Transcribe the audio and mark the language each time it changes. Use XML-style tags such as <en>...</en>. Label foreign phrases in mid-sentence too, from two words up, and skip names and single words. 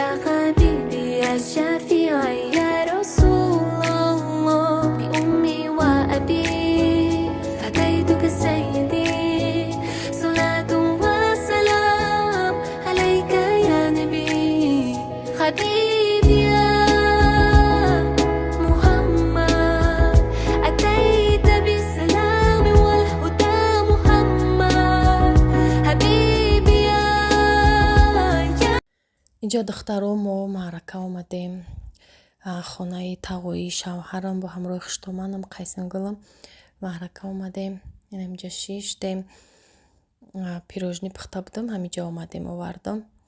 <ar>حبيبي يا شفيعي يا رسول الله بأمي وأبي فديتك سيدي صلاة وسلام عليك يا نبي حبيبي يا محمد أتيت بالسلام والهدى محمد حبيبي يا</ar> <tg>инҷо духтаро мо маърака омадем. Хонаи тағои шавҳарам бо ҳамроҳи хуштоманам Қайсингулам маърака омадем. Инамҷа шиштем пирожнӣ пухта будам, ҳамиҷа омадем овардам.</tg>